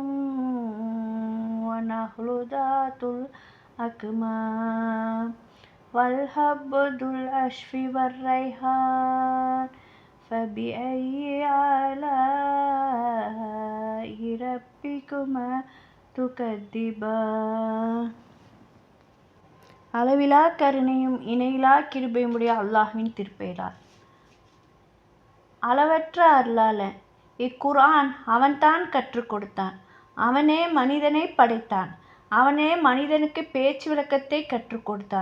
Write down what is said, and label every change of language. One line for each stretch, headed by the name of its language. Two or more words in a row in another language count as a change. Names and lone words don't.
Arabic: ونخل ذات الأكمام والحب ذو العصف والريحان فبأي آلاء ربكما تكذبان.
Tamil: அளவிலா கருணையும் இணையிலா கிருபையுமுடைய அல்லாஹ்வின் திருப்பெயரால். அளவற்ற அருளாளன். இக்குர்ஆன் அவன்தான் கற்றுக் கொடுத்தான். அவனே மனிதனை படைத்தான். அவனே மனிதனுக்கு பேச்சு விளக்கத்தை கற்றுக் கொடுத்தான்.